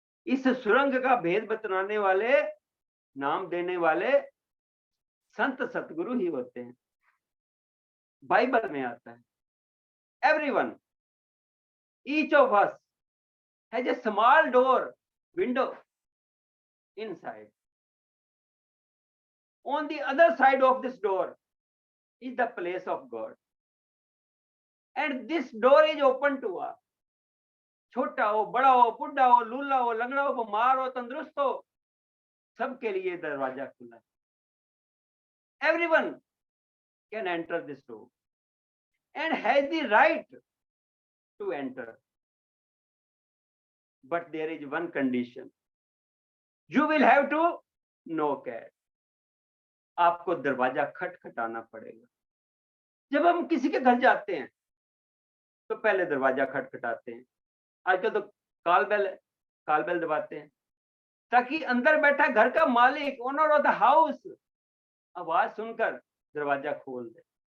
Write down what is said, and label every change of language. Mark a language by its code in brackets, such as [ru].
[hi] इस सुरंग का भेद बतलाने वाले, नाम देने वाले संत सतगुरु ही होते हैं। [en] Bible में आता है, everyone, each of us has a small door, window inside. On the other side of this door is the place of God, and this door is open to us. [hi] छोटा हो, बड़ा हो, बुढ़ा हो, लूला हो, लंगड़ा हो, बीमार हो, तंदुरुस्त हो, सबके लिए दरवाजा खुला है। [en] Everyone can enter this door and has the right to enter, but there is one condition. You will have to knock at. [hi] आपको दरवाजा खटखटाना पड़ेगा। जब हम किसी के घर जाते हैं तो पहले दरवाजा खटखटाते हैं। आजकल तो कॉल बेल दबाते हैं, ताकि अंदर बैठा घर का मालिक, [en] owner of the house, [hi] आवाज सुनकर दरवाजा खोल दे।